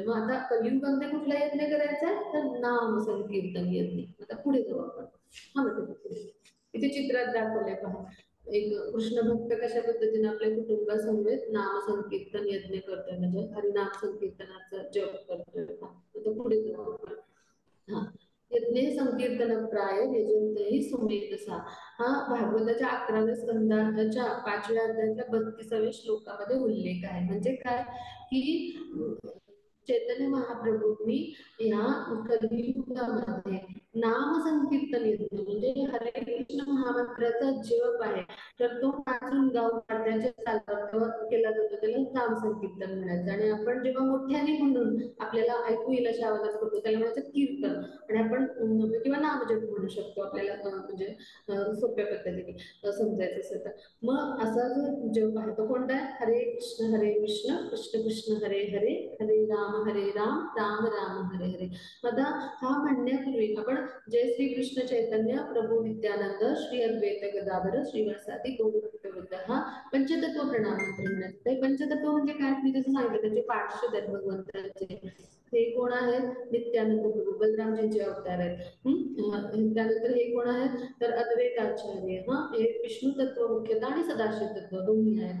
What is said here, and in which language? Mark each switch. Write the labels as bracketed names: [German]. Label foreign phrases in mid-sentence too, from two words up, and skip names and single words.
[Marathi] मग आता कलियुगामध्ये कुठला यज्ञ करायचा आहे, तर नाम संकीर्तन यज्ञ. आता पुढे जाऊ आपण. हा म्हणजे इथे चित्रात दाखवलंय पहा, एक कृष्ण भक्त कशा पद्धतीने आपल्या कुटुंबासमवेत नाम संकीर्तन यज्ञ करतोय, म्हणजे हरिनाम संकीर्तनाचा जप करतोय. आता पुढे जाऊ आपण. हा, [Sanskrit] यज्ञे संकीर्तन प्राय यजंतेही सुमेधसा. [Marathi] हा भागवताच्या 11व्या स्कंदाच्या 5व्या अध्यायाच्या 32व्या श्लोकामध्ये उल्लेख आहे. म्हणजे काय, की चैतन्य महाप्रभूंनी या कलियुगामध्ये नाम संकीर्तन यज्ञ म्हणजे हरे कृष्ण महामंत्राचा जप आहे तर तो नाचून गाव काढण्याच्या चालतात केला जातो, त्याला नाम संकीर्तन म्हणायचं. आणि आपण जेव्हा मोठ्याने म्हणून आपल्याला ऐकू येईल अशा आवाजात करतो त्याला म्हणायचं कीर्तन. आणि आपण किंवा नामजप म्हणू शकतो, आपल्याला म्हणजे सोप्या पद्धतीने समजायचं असेल तर. मग असा जो जप आहे तो कोणता आहे, हरे कृष्ण कृष्ण कृष्ण हरे हरे, हरे राम राम राम हरे हरे. आता हा म्हणण्यापूर्वी आपण जय श्री कृष्ण चैतन्य प्रभू नित्यानंद श्री अद्वैत गदाधर श्रीवासादि गौरभक्तवृंद हा पंचतत्व प्रणाम मंत्र म्हणायचं. पंचतत्व म्हणजे काय, मी जसं सांगितलं त्याचे पार्श्वद आहेत भगवंताचे. हे कोण आहेत, नित्यानंद प्रभू बलरामजींचे अवतार आहेत. त्यानंतर हे कोण आहेत, तर अद्वैताचार्य, हे विष्णू तत्व मुख्यतः आणि सदाशिव तत्व दोन्ही आहेत.